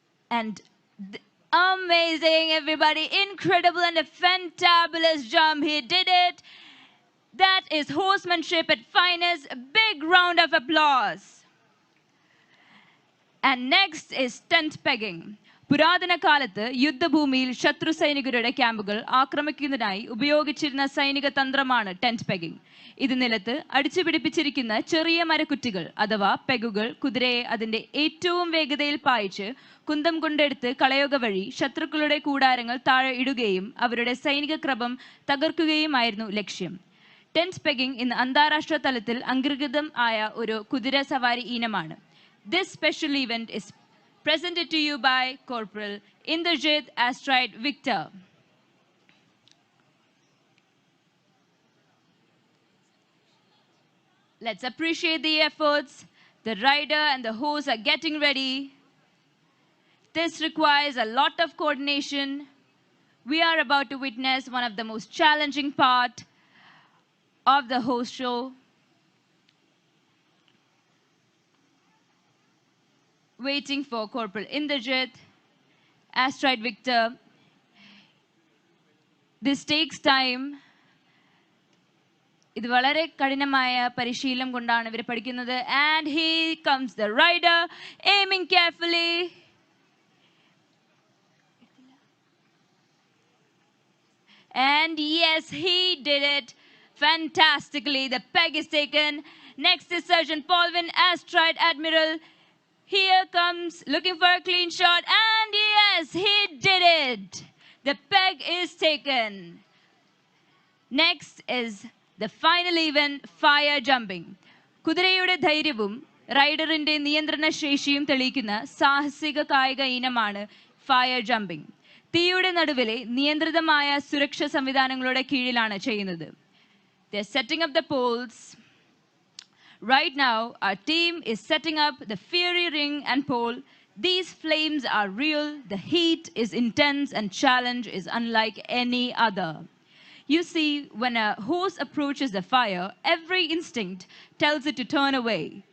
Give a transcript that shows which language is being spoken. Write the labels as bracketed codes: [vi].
[en] And amazing, everybody. Incredible and a fantabulous jump. He did it. That is horsemanship at finest. A big round of applause. And next is tent pegging. [ml] പുരാതന കാലത്ത് യുദ്ധഭൂമിയിൽ ശത്രു സൈനികരുടെ ക്യാമ്പുകൾ ആക്രമിക്കുന്നതിനായി ഉപയോഗിച്ചിരുന്ന സൈനിക തന്ത്രമാണ് ടെന്റ് പെഗിംഗ്. ഇത് നിലത്ത് അടിച്ചു പിടിപ്പിച്ചിരിക്കുന്ന ചെറിയ മരക്കുറ്റികൾ അഥവാ പെഗുകൾ കുതിരയെ അതിന്റെ ഏറ്റവും വേഗതയിൽ പായിച്ച് കുന്തം കൊണ്ടെടുത്ത് കളയുക വഴി ശത്രുക്കളുടെ കൂടാരങ്ങൾ താഴെ ഇടുകയും അവരുടെ സൈനിക ക്രമം തകർക്കുകയുമായിരുന്നു ലക്ഷ്യം. ടെന്റ് പെഗിംഗ് ഇന്ന് അന്താരാഷ്ട്ര തലത്തിൽ അംഗീകൃതം ആയ ഒരു കുതിര സവാരി ഇനമാണ്. [en] This special event is presented to you by Corporal Indrajit Astride Victor. Let's appreciate the efforts. The rider and the horse are getting ready. This requires a lot of coordination. We are about to witness one of the most challenging part of the horse show. Waiting for Corporal Indrajit Astride Victor. This takes time. [ml] ഇത് വളരെ കഠിനമായ പരിശീലനം കൊണ്ടാണ് ഇവർ പഠിക്കുന്നത്. [en] And here comes the rider, aiming carefully. And yes, he did it fantastically. The peg is taken. Next is Sergeant Paulvin Astride Admiral. Here comes, looking for a clean shot, and yes, he did it. The peg is taken. Next is the final event, fire jumping. [ml] കുതിരയുടെ ധൈര്യവും റൈഡറിന്റെ നിയന്ത്രണ ശേഷിയും തെളിയിക്കുന്ന സാഹസിക കായിക ഇനമാണ് fire jumping. തീയുടെ നടുവിലെ നിയന്ത്രിതമായ സുരക്ഷാ സംവിധാനങ്ങളുടെ കീഴിലാണ് ചെയ്യുന്നത്. [en] They are setting up the poles. Right now, our team is setting up the fiery ring and pole. These flames are real, the heat is intense, and challenge is unlike any other. You see, when a horse approaches the fire, every instinct tells it to turn away.